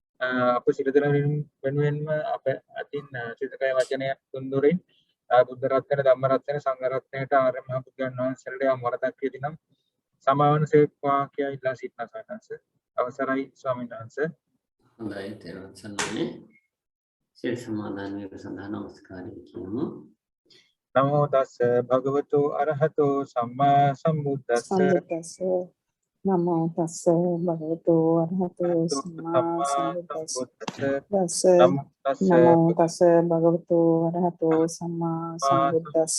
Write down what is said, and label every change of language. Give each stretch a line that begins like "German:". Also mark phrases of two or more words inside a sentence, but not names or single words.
Sinhala: අප සිරදෙන වෙනුවෙන්ම අප අතින් සිතකය වචනය තුන්දුරින් බුද්ධ රත්නයට ධම්ම රත්නයට සංඝ රත්නයට ආර්ය මහා බුදුන් වහන්සේලාට යම් වරදක් කියතිනම් සමාවන සේක්වා කියා ඉල්ලා සිටින සාකච්ඡ අවසරයි ස්වාමීන් වහන්සේ. හොඳයි තෙරුවන් සරණයි. සිල් සමාදන් වීම සඳහා නමස්කාරය කියමු.
Pali: නමෝ තස්ස භගවතු අරහතෝ සම්මා සම්බුද්දස්ස නමෝ තස්ස භගවතු අරහතෝ සම්මා සම්බුද්දස්ස නමෝ තස්ස භගවතු අරහතෝ සම්මා සම්බුද්දස්ස